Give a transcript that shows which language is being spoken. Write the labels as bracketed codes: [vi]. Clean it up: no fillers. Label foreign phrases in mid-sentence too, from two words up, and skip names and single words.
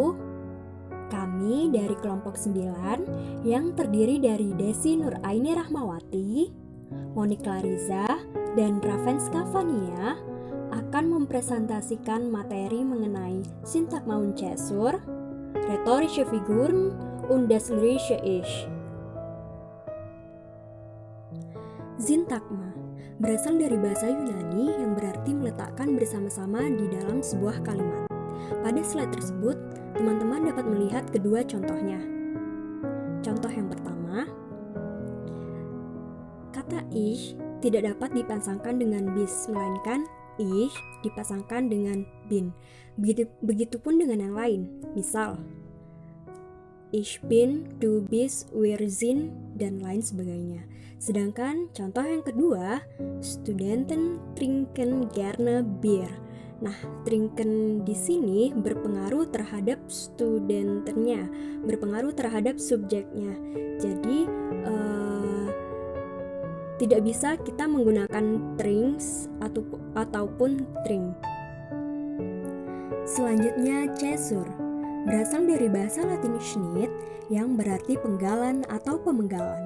[id] Kami dari kelompok 9 yang terdiri dari Desi Nuraini Rahmawati, Monika Lariza, dan Ravenska Fania akan mempresentasikan materi mengenai [de] Syntagma und Caesur, Rhetorische Figuren und das lyrische Ich. [id] Syntagma berasal dari bahasa Yunani yang berarti meletakkan bersama-sama di dalam sebuah kalimat. Pada slide tersebut, teman-teman dapat melihat kedua contohnya. Contoh yang pertama, kata ich tidak dapat dipasangkan dengan bis, melainkan ich dipasangkan dengan bin. Begitupun dengan yang lain. Misal, [de] ich bin, du bist, wir sind, [id] dan lain sebagainya. Sedangkan contoh yang kedua, [de] Studenten trinken gerne Bier. [id] Nah, trinken di sini berpengaruh terhadap studentennya, berpengaruh terhadap subjeknya. Jadi tidak bisa kita menggunakan trinks ataupun trink. Selanjutnya, Caesur berasal dari bahasa Latin Schnitt yang berarti penggalan atau pemenggalan.